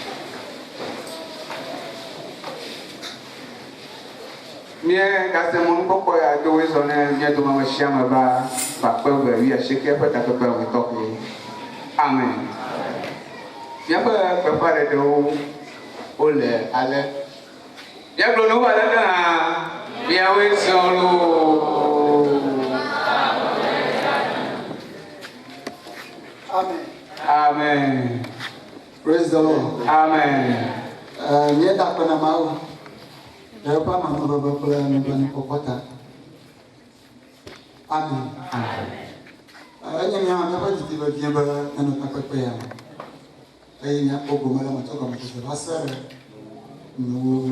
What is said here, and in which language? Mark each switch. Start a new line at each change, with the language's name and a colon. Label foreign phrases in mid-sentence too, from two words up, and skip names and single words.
Ewe: Míegase mɔnukpɔkpɔ ya do wo zɔ ne mía dome ame sia ame va kpe 2019 ƒe takpekpe me tɔxɛ. Amen. Míaƒe gbeƒãɖeɖewo wole ale. Míagblɔ ne wo ale ɖe hã míawoe zɔ loo. Amen. Amen.
English: Praise the Lord.
Ewe: Amen. Nye da kpe na Mawu. Ɖe eƒe amenuveve kple nublanuikpɔkpɔ ta. Amen. Enye míaƒe didi vevie be nenɔ takpekpe ya me. Eye míakpɔ gome le me tso gɔmedzedze va se ɖe nuwo.